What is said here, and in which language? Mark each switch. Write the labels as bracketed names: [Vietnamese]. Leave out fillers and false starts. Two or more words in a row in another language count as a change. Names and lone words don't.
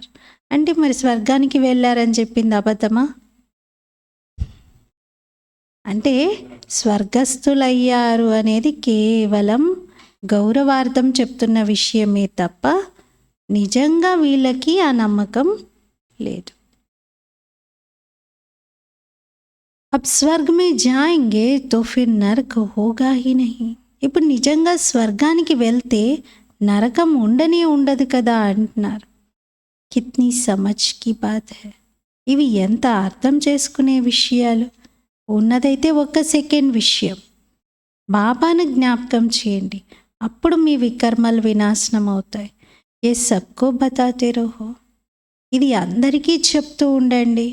[Telugu] అంటే మరి స్వర్గానికి వెళ్ళారని చెప్పింది అబద్ధమా? అంటే స్వర్గస్థులయ్యారు అనేది కేవలం గౌరవార్థం చెప్తున్న విషయమే తప్ప నిజంగా వీళ్ళకి ఆ నమ్మకం లేదు. [Hindi] अब स्वर्ग में जाएंगे तो फिर नरक होगा ही नहीं. [Telugu] ఇప్పుడు నిజంగా స్వర్గానికి వెళ్తే నరకం ఉండనే ఉండదు కదా అంటున్నారు. [Hindi] कितनी समझ की बात है. [Telugu] ఇవి ఎంత అర్థం చేసుకునే విషయాలు. ఉన్నదైతే 1 సెకండ్ విషయం. బాబాను జ్ఞాపకం చేయండి, అప్పుడు మీ వికర్మలు వినాశనం అవుతాయి. [Hindi] ये सबको बताते रहो. [Telugu] ఇది అందరికీ చెప్తూ ఉండండి.